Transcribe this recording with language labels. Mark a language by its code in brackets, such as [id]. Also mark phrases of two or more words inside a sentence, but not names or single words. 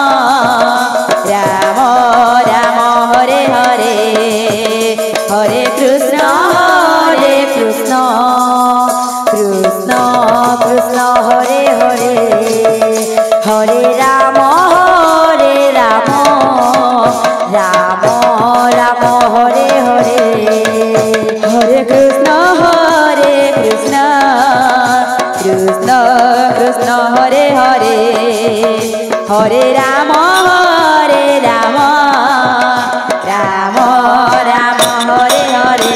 [sa] राम हरे हरे हरे कृष्ण कृष्ण कृष्ण हरे हरे हरे राम राम राम हरे हरे हरे कृष्ण कृष्ण कृष्ण हरे हरे हरे राम राम राम हरे हरे।